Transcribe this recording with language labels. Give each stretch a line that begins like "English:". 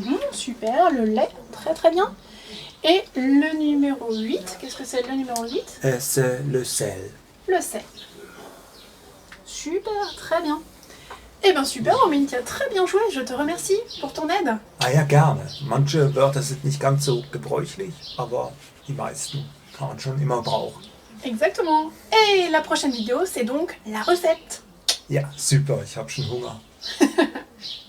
French: Super, le lait, très très bien. Et le numéro 8, qu'est-ce que c'est le numéro 8? C'est le sel. Le sel. Super, très bien. Eh bien super, Romine, tu as très bien joué, je te remercie pour ton aide.
German: Ah ja, gerne. Manche Wörter sind nicht ganz so gebräuchlich, aber die meisten kann man schon immer brauchen.
French: Exactement. Et la prochaine vidéo, c'est donc la recette.
German: Ja, super, ich habe schon Hunger.